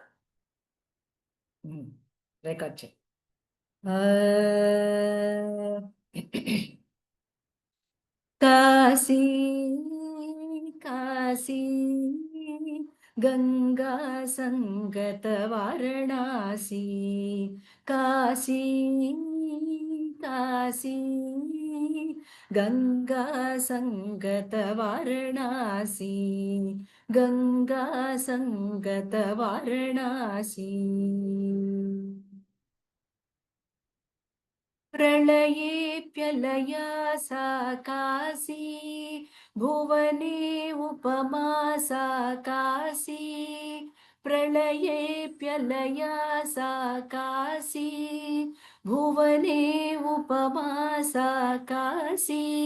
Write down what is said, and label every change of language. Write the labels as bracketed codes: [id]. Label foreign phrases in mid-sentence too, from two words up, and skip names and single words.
[te] రికార్డ్ చేయి. [sa] काशी काशी गंगा संगत वाराणसी. काशी काशी गंगा संगत वाराणसी. गंगा संगत वाराणसी. प्रलयेऽप्यलया साकासी भुवने उपमा साकासी. प्रलयेऽप्यलया साकासी भुवने उपमा साकासी.